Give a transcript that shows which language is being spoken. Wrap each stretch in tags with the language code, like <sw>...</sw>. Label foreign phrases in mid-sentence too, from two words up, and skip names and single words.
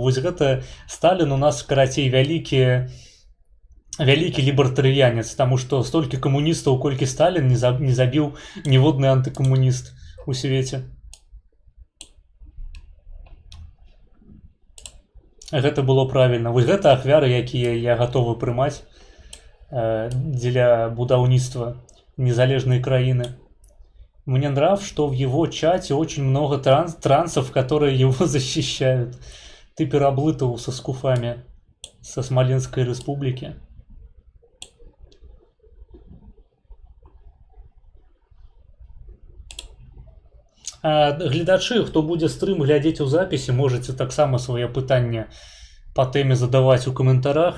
<be>Вось гэта Сталін у нас, карацей, вялікі лібертарыянец, таму што столькі камуністаў, колькі Сталін не забіў ніводны антыкамуніст у свеце. Гэта было правільна. Вось гэта ахвяры, якія я гатовы прымаць для будаўніцтва незалежной краины.</be> <ru>Мне нравится, что в его чате очень много трансов, которые его защищают. Ты переоблытывал со скуфами со Смоленской республики.</ru> <be>А гледачы, хто будзе стрым глядзець у запіси, можете таксама свае пытанні по тэме задаваць у каментарах.</be>